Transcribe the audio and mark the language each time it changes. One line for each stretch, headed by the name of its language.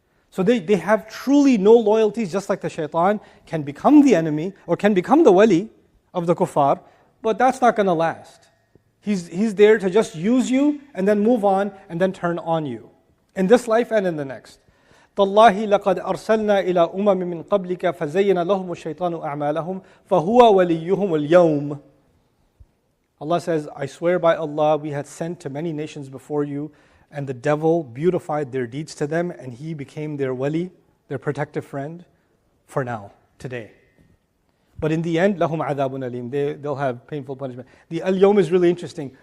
English: So they have truly no loyalties, just like the shaitan can become the enemy, or can become the wali of the kuffar, but that's not going to last. He's there to just use you, and then move on, and then turn on you. In this life and in the next.
Arabic: تالله لقد أرسلنا إلى أمم من قبلك فزين لهم الشيطان أعمالهم فهو وليهم اليوم.
English: Allah says, I swear by Allah, we had sent to many nations before you, and the devil beautified their deeds to them, and he became their wali, their protective friend, for now, today. But in the end,
Arabic: لهم عذاب أليم.
English: They'll have painful punishment. The al-yawm is really interesting.